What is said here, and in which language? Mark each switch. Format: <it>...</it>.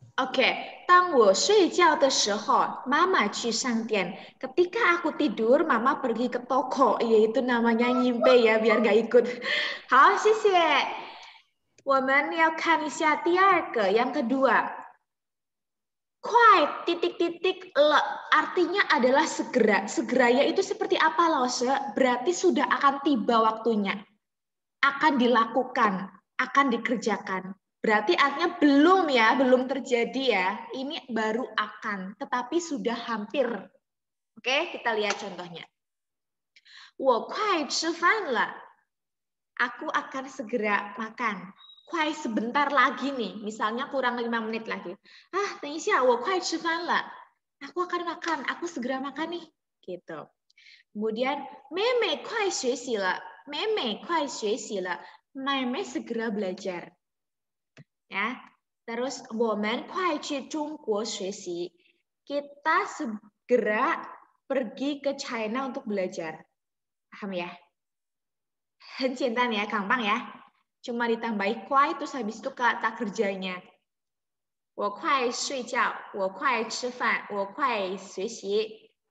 <zh>Oke, 当我睡觉的时候，妈妈去商店.</zh> <id>Ketika aku tidur, mama pergi ke toko. Yaitu namanya nyimpe ya, biar gak ikut.</id> <zh>好，谢谢。我们要看一下第二个,</zh> <id>yang kedua. 快 titik-titik le, artinya adalah segera. Segera yaitu seperti apa, Lause? Berarti sudah akan tiba waktunya. Akan dilakukan, akan dikerjakan. Berarti artinya belum ya, belum terjadi ya. Ini baru akan, tetapi sudah hampir. Oke, kita lihat contohnya.</id> <zh>我快吃饭了.</zh> <id>Aku akan segera makan. 快 sebentar lagi nih, misalnya kurang 5 menit lagi.</id> <zh>等一下，我快吃饭了.</zh> <id>Aku akan makan, aku segera makan nih. Gitu.</id> <zh>Kemudian, 妹妹快学习了. 妹妹快学习了.</zh> <id>妹妹 segera belajar. Ya.</id> <zh>Terus, 我们快去中国学习.</zh> <id>Kita segera pergi ke China untuk belajar. Paham ya?</id> <zh>很简单ya,</zh> <id>gampang ya. Cuma ditambahi 快 terus habis itu kata kerjanya.</id> <zh>我快睡觉, 我快吃饭, 我快学习.</zh>